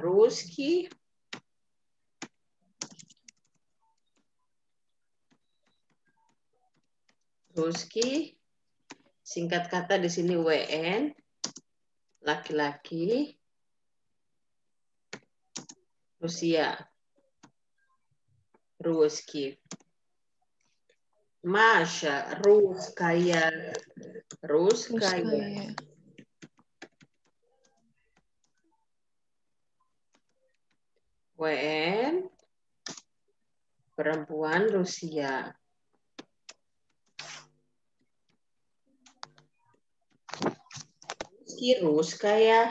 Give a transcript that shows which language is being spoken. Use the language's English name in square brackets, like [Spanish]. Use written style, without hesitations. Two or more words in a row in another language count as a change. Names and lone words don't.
[Russian] Русский. Русский. [Indonesian] Singkat kata di sini WN, laki-laki Rusia. [Russian] Русский. Masha, русская. Ruskaya. [Indonesian] WN, perempuan Rusia. [Russian] Ruskaya.